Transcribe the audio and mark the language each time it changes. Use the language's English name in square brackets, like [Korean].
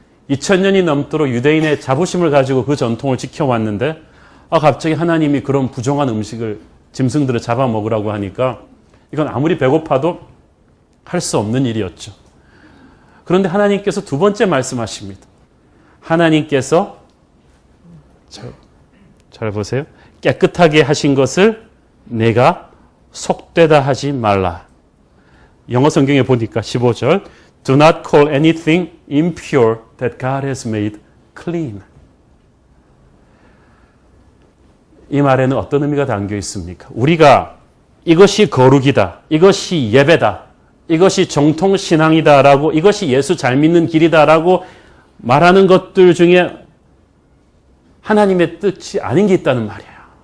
[Korean] 2000년이 넘도록 유대인의 자부심을 가지고 그 전통을 지켜왔는데 갑자기 하나님이 그런 부정한 음식을 짐승들을 잡아먹으라고 하니까 이건 아무리 배고파도 할 수 없는 일이었죠. 그런데 하나님께서 두 번째 말씀하십니다. 하나님께서 잘 보세요. 깨끗하게 하신 것을 내가 속되다 하지 말라. 영어 성경에 보니까 15절 [English] Do not call anything impure that God has made clean. [Korean] 이 말에는 어떤 의미가 담겨 있습니까? 우리가 이것이 거룩이다, 이것이 예배다, 이것이 정통신앙이다라고, 이것이 예수 잘 믿는 길이다라고 말하는 것들 중에 하나님의 뜻이 아닌 게 있다는 말이에요.